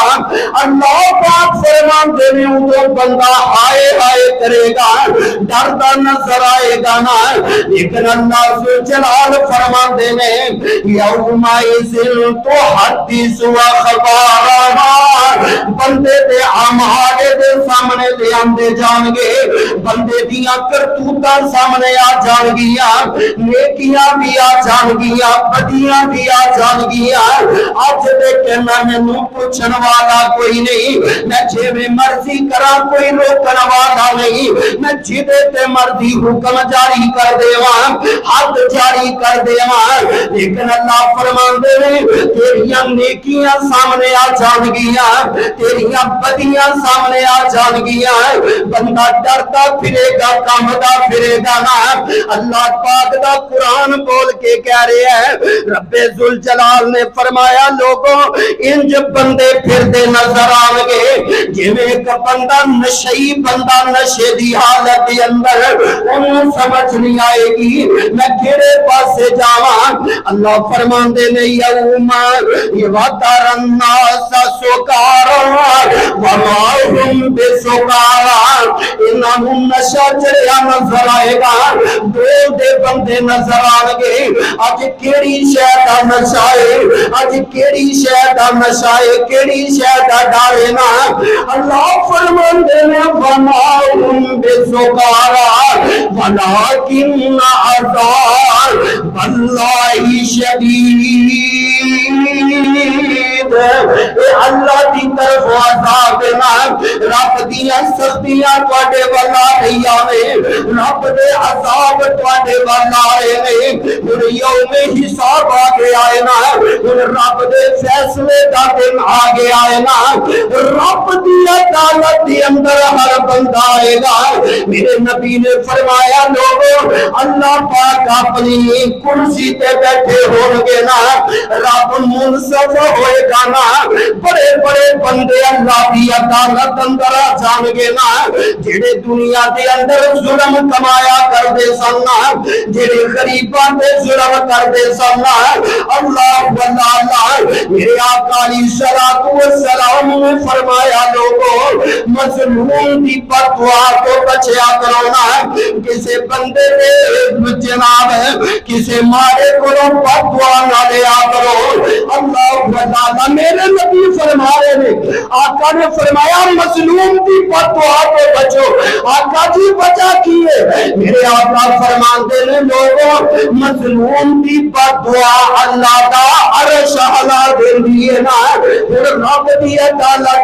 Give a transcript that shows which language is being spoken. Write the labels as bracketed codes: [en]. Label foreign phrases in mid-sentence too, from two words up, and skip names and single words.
[pa] اللہ پاک فرماندے نے بندہ ہائے ہائے کرے گا، ڈردا نظر آئے گا نا، لیکن اللہ ذوالجلال فرماندے نے [ar] یومئذ تحدث اخبارها، [pa] بندے دے اعمال دے سامنے لے آندے جان گے، بندے دیاں کرتوتاں سامنے آ جان گیاں، نیکیاں بھی آ جان گیاں، بدیاں بھی آ جان گیاں۔ اج دے کہنا مینوں پوچھن والا کوئی نہیں، میں جویں مرضی کراں کوئی روکن والا نہیں، میں جدے تے مرضی حکم جاری کر دیواں، حد جاری کر دیواں، لیکن اللہ فرماندے نے تیریاں نیکیاں سامنے آ جان گیاں، تیریاں بدیاں سامنے آ جان گیاں، بندہ ڈرتا پھرے گا، کامدا پھرے گا نا۔ اللہ پاک دا قرآن بول کے کہہ رہے ہیں، رب ذوالجلال نے فرمایا لوگوں انج بندے پھردے نظر آن گے جویں ایک بندہ نشئی بندہ نشے دی حالت دے اندر انہوں سمجھ نہیں آئے گی میں کیڑے پاسے جاواں۔ اللہ فرماندے نے [ar] یوم یوتر الناس سکارا وما هم بسکارا، [pa] انہوں نشہ چڑھیا نظر آئے گا، دو دے بندے نظر آن گے۔ اج کیڑی شے دا نشہ ہے، اج کیڑی شے دا نشہ ہے، کیڑی شے دا ڈر ہے نا۔ اللہ فرماندے نے [ar] وما هم بسکارا ولکن عذاب اللہ شدید، [pa] اے اللہ دی طرف عذاب نا، رب دیاں سختیاں تواڈے ول آ رہی آوے، رب دے عذاب تواڈے ول آ رہے نے، ہن یوم حساب آ گیا ہے نا، ہن رب دے فیصلے دا دن آ گیا ہے نا، رب دی عدالت دے اندر ہر بندہ آئے گا۔ میرے نبی نے فرمایا لوگوں اللہ پاک اپنی کرسی تے بیٹھے ہون گے نا، رب منصف ہوئے گا نا بڑے بڑے بندے اللہ کی عدالت اندر آ جان گے نا جڑے دنیا دے اندر ظلم کمایا کرتے سن جڑے غریباں تے ظلم کرتے سن اللہ میرے آقا [ar] علیہ الصلوۃ والسلام [pa] نے فرمایا لوگوں مظلوم دی بددعا کو بچیا کرو نا کسی بندے دے جناب کسی مارے کو بددعا نہ دیا کرو اللہ میرے نبی فرما رہے نے آقا نے فرمایا مظلوم دی بددعا کو بچو آقا جی بچا کیے میرے آقا فرماندے نے لوگوں مظلوم دی بددعا اللہ دا عرش ہلا دیندی ہے نا پھر رب دی عدالت